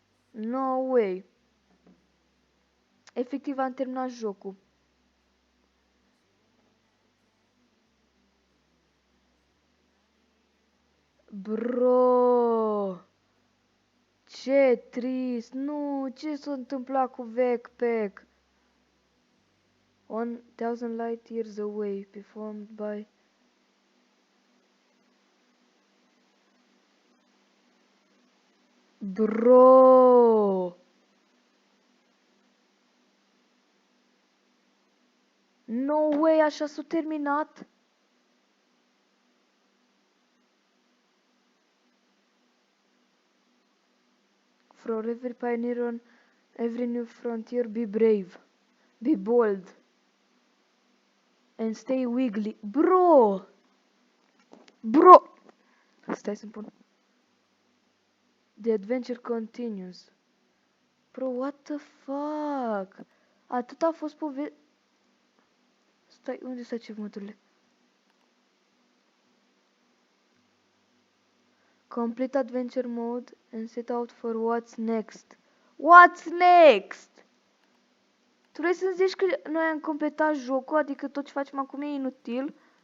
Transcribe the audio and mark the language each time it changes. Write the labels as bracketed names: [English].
[English] No way. [Romanian] Efectiv am terminat jocul. Bro! Ce trist! Nu, ce s-a întâmplat cu Backpack? [English] 1000 light years away, performed by... Bro! No way, [Romanian] așa s-a terminat? [English] For every pioneer on every new frontier, be brave, be bold, and stay wiggly. [Romanian] Bro! Stai să-mi pun. [English] The adventure continues. Bro, what the fuck? [Romanian] Atât a fost Stai, unde sunt achievement-urile? [English] Complete adventure mode and set out for what's next. What's next? [Romanian] Tu vrei să-mi zici că noi am completat jocul, adică tot ce facem acum e inutil?